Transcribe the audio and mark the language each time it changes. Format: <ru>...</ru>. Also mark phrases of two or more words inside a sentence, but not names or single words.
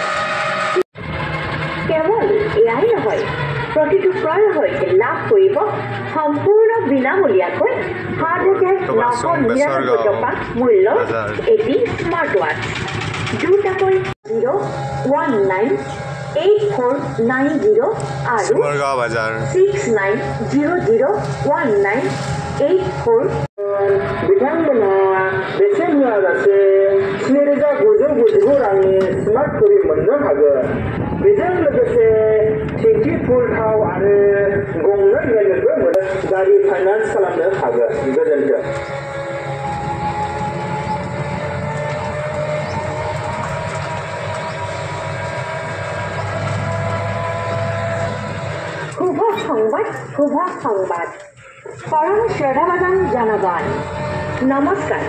<as>কেৱল এয়াই নহয়, প্ৰতিটো ক্ৰয়ৰ সৈতে লাভ কৰিব সম্পূৰ্ণ বিনামূলীয়াকৈ 7,999 টকা মূল্যৰ এটি স্মাৰ্ট ৱাচ, দুটাকৈ 0198490 আৰু 69001984।</as> <brx>बिथांमोनहा बेसेन होआलासे 7,999 रांनि स्मार्ट घड़ी मोननो हागोन। बेजों लोगोसे टेंकि फुल थाव आरो गंनै हेलमेटबो मोनो। गारि फाइनान्स खालामनो हागोन। गोजोन्थों।</brx> <as>শুভ সংবাদ পৰম শ্ৰদ্ধাভাজন জনগণ নমস্কাৰ।</as>